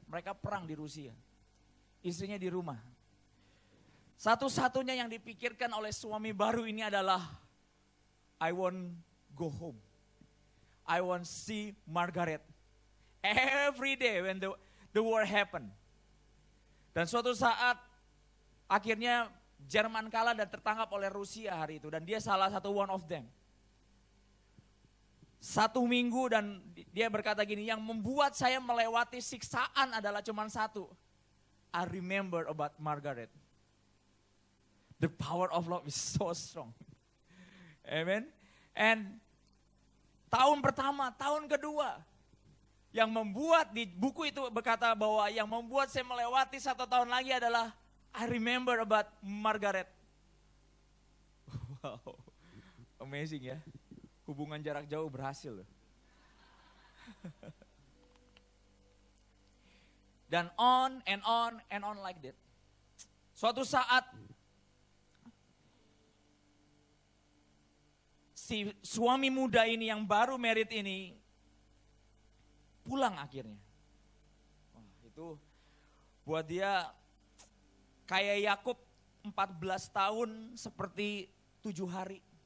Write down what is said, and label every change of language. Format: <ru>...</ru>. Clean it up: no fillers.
<id>Mereka perang di Rusia. Istrinya di rumah. Satu-satunya yang dipikirkan oleh suami baru ini adalah,</id> <en>I want go home. I want see Margaret. Every day when the war happened.</en> <id>Dan suatu saat akhirnya Jerman kalah dan tertangkap oleh Rusia hari itu. Dan dia salah satu</id> <en>one of them.</en> <id>1 minggu dan dia berkata gini, yang membuat saya melewati siksaan adalah cuma satu.</id> <en>I remember about Margaret. The power of love is so strong. Amen. And</en> <id>tahun pertama, tahun kedua, yang membuat di buku itu berkata bahwa yang membuat saya melewati 1 tahun lagi adalah</id> <en>I remember about Margaret.</en> <id>Wow, amazing ya. Hubungan jarak jauh berhasil loh. Dan</id> <en>on and on and on like that.</en> <id>Suatu saat si suami muda ini yang baru married ini pulang akhirnya. Wah, itu buat dia kayak Yakub 14 tahun seperti 7 hari.</id>